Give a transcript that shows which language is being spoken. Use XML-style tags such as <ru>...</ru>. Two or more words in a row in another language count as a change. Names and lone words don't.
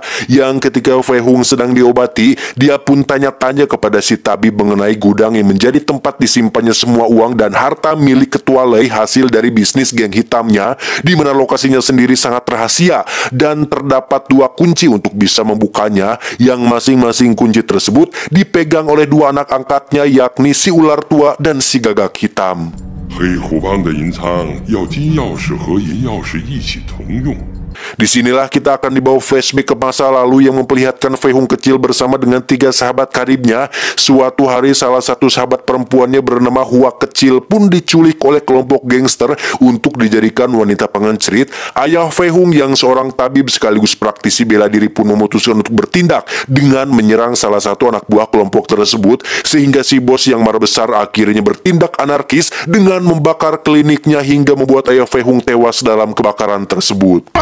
<id>Yang ketika Fei Hung sedang diobati, dia pun tanya-tanya kepada si tabib mengenai gudang yang menjadi tempat disimpannya semua uang dan harta milik Ketua Lei hasil dari bisnis geng hitamnya, di mana lokasinya sendiri sangat rahasia dan terdapat 2 kunci untuk bisa membukanya, yang masing-masing kunci tersebut dipegang oleh 2 anak angkatnya, yakni si ular tua dan si gagak hitam.</id> <zh>黑虎帮的银仓要金钥匙和银钥匙一起同用。</zh> <id>Disinilah kita akan dibawa flashback ke masa lalu yang memperlihatkan Fei Hung kecil bersama dengan 3 sahabat karibnya. Suatu hari salah satu sahabat perempuannya bernama Hua kecil pun diculik oleh kelompok gangster untuk dijadikan wanita pengencrit. Ayah Fei Hung yang seorang tabib sekaligus praktisi bela diri pun memutuskan untuk bertindak dengan menyerang salah satu anak buah kelompok tersebut, sehingga si bos yang marah besar akhirnya bertindak anarkis dengan membakar kliniknya hingga membuat ayah Fei Hung tewas dalam kebakaran tersebut.</id>